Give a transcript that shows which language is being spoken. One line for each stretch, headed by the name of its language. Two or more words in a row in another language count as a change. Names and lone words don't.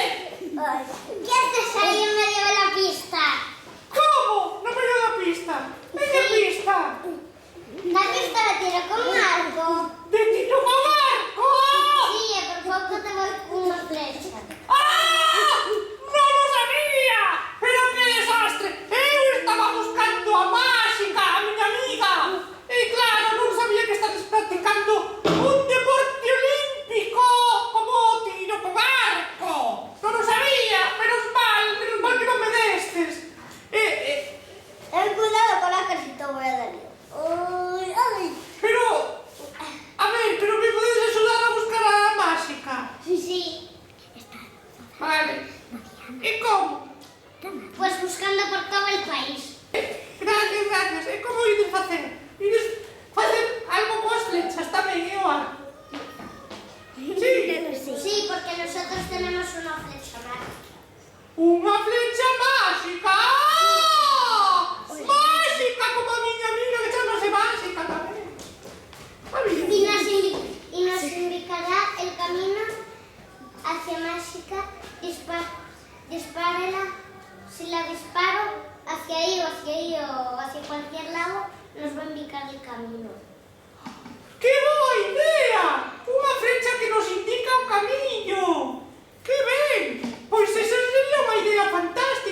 Spanish: Ay. ¿Qué haces ahí en medio de la pista? Como? No me dio la pista. ¿En qué pista? La pista la tiro con arco. ¡De tiro con arco! Sí, por poco te voy con una flecha. ¡Ah!
Galician: ¡Non o sabía! Pero que desastre! Eu estaba buscando a Máxica, a miña amiga. E claro, non sabía que estás practicando un deporte olímpico como o tiro con arco. Non o sabía, menos mal que non me destes.
Spanish: Ten cuidado con la casita, voy a dar yo. Ay, ay.
Galician: Pero, a ver, pero me podes axudar a buscar a Máxica?
Spanish: Sí.
Galician: Vale. E como?
Spanish: Pues buscando por todo el país.
Galician: Gracias, gracias. E como ides facer? Ides facer algo coas flechas tamén, e o arco?
Spanish: Sí. Sí, porque nosotros tenemos una flecha mágica.
Galician: Unha flecha máxica! ¡Ah! Máxica, como a miña amiga que chamase Máxica tamén.
Spanish: Y nos indicará el camino hacia mágica. Dispárela. Si la disparo hacia ahí o hacia cualquier lado, nos va a indicar el camino.
Galician: Que boa idea! Unha flecha que nos indica o camiño! Que ben! Pois esa sería unha idea fantástica.